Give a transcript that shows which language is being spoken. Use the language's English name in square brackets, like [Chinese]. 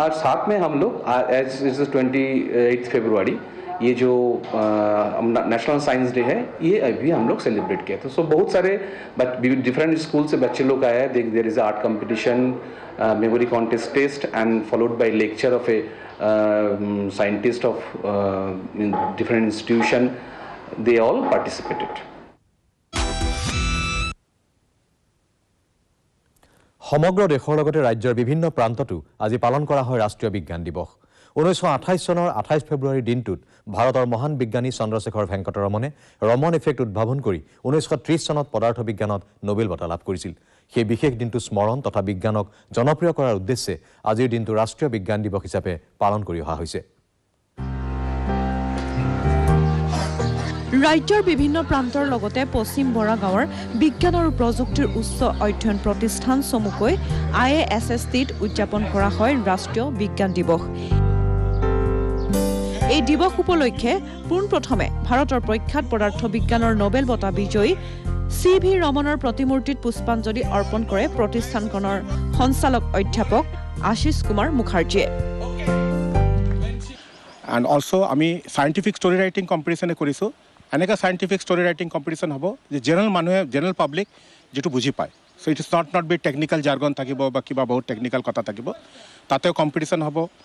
[Hindi] और साथ में हम लोग एज इज 28 फरवरी ये जो नेशनल साइंस डे है ये अभी हम लोग सेलिब्रेट किया था। सो बहुत सारे डिफरेंट स्कूल से बच्चे लोग आए हैं। [English] There is art competition, memory contest test and followed by lecture of a scientist of different institution, they all participated. [Assamese] সমগ্ৰ দেশৰ লগতে ৰাজ্যৰ বিভিন্ন প্ৰান্ততো আজি পালন কৰা হয় ৰাষ্ট্ৰীয় বিজ্ঞান দিৱস। 1928 চনৰ 28 ফেব্ৰুৱাৰীৰ দিনটোত ভাৰতৰ মহান বিজ্ঞানী চন্দ্ৰশেখৰ ভেংকটৰমণে ৰমন ইফেক্ট উদ্ভাৱন কৰি 1930 চনত পদাৰ্থ বিজ্ঞানত নোবেল বঁটা লাভ কৰিছিল। সেই বিশেষ দিনটো স্মৰণ তথা বিজ্ঞানক জনপ্ৰিয় কৰাৰ উদ্দেশ্যে আজিৰ দিনটো ৰাষ্ট্ৰীয় বিজ্ঞান দিৱস হিচাপে পালন কৰি অহা হৈছে। ৰাজ্যৰ বিভিন্ন প্ৰান্তৰ লগতে পশ্চিম বৰা গাঁৱৰ বিজ্ঞান আৰু প্ৰযুক্তিৰ উচ্চ অধ্যয়ন প্ৰতিষ্ঠান চমুকৈ IASSTত উদযাপন কৰা হয় ৰাষ্ট্ৰীয় বিজ্ঞান দিৱস। এই দিৱস উপলক্ষে পোনপ্ৰথমে ভাৰতৰ প্ৰখ্যাত পদাৰ্থ বিজ্ঞানৰ নোবেল বঁটা বিজয়ী CV ৰমনৰ প্ৰতিমূৰ্তিত পুষ্পাঞ্জলি অৰ্পণ কৰে প্ৰতিষ্ঠানখনৰ সঞ্চালক অধ্যাপক আশিষ কুমাৰ মুখাৰ্জীয়ে। [English] and also' [Assamese] আমি চাইণ্টিফিক ষ্টৰি ৰাইটিং কম্পিটিশ্যনে কৰিছোঁ। এনেকুৱা চাইণ্টিফিক ষ্টৰি ৰাইটিং কম্পিটিশ্যন হ'ব যে জেনেৰেল পাব্লিক যিটো বুজি পায়। [English] so' it is not be technical jargon [Assamese] থাকিব বা কিবা বহুত টেকনিকেল কথা থাকিব, তাতেও কম্পিটিশ্যন হ'ব।